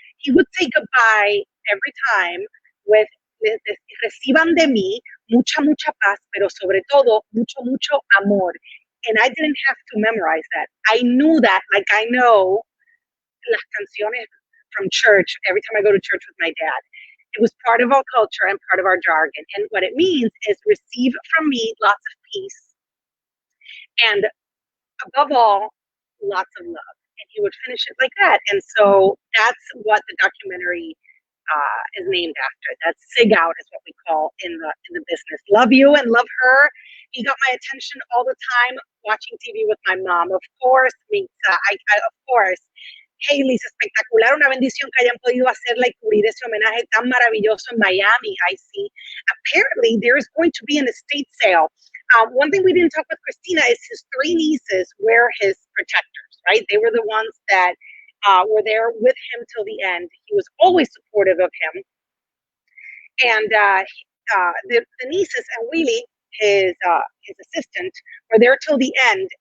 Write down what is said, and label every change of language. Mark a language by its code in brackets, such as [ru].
[en] He would say goodbye every time with [es] reciban de mí mucha, mucha paz, pero sobre todo, mucho, mucho amor. [en] And I didn't have to memorize that. I knew that, like I know [es] las canciones [en] from church every time I go to church with my dad. It was part of our culture and part of our jargon. And what it means is receive from me lots of peace. And above all, lots of love. And he would finish it like that. And so that's what the documentary is named after. That's Sig Out is what we call in the business. Love you and love her. He got my attention all the time watching TV with my mom. Of course, of course. [es] Hailey, es espectacular, una bendición que hayan podido hacerla y cubrir ese homenaje tan maravilloso en Miami. [en] I see. Apparently, there is going to be an estate sale. One thing we didn't talk with Cristina is his 3 nieces were his protectors, right? They were the ones that were there with him till the end. He was always supportive of him. And the nieces and Willie, his assistant, were there till the end.